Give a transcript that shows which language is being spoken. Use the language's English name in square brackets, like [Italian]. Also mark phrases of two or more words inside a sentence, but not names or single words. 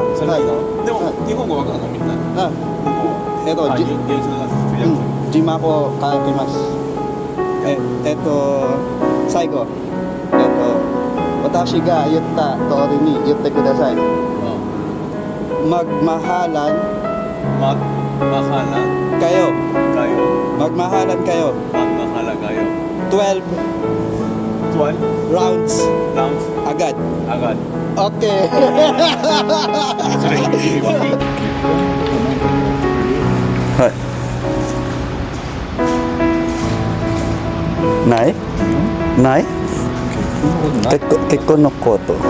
[Japanese] それでいいの？でも日本語わかるのみんな。あ、イエイさんが通訳。字幕を書きます。最後、私が言った通りに言ってください。 [Filipino] Magmahalan kayo. Magmahalan kayo. 12 rounds agad. [Japanese] Okay. はい。ない？ない？結婚のこと。